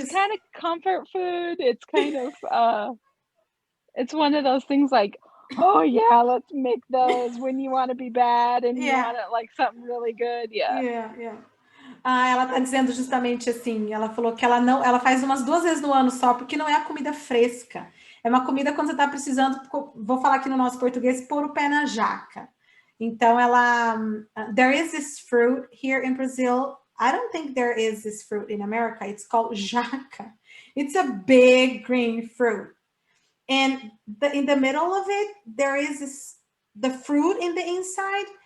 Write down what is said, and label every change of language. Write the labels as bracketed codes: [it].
[en] it's kind of comfort food. It's kind of it's one of those things like, oh yeah, let's make those when you want to be bad and you want it like something really good. Yeah. [pt] Ela tá dizendo justamente assim, ela falou que ela faz umas 2 vezes no ano só, porque não é a comida fresca. É uma comida quando você tá precisando, vou falar aqui no nosso português, pôr o pé na jaca. [en] Então there is this fruit here in Brazil. I don't think there is this fruit in America. It's called jaca. It's a big green fruit. And in the middle of it, there is the fruit in the inside.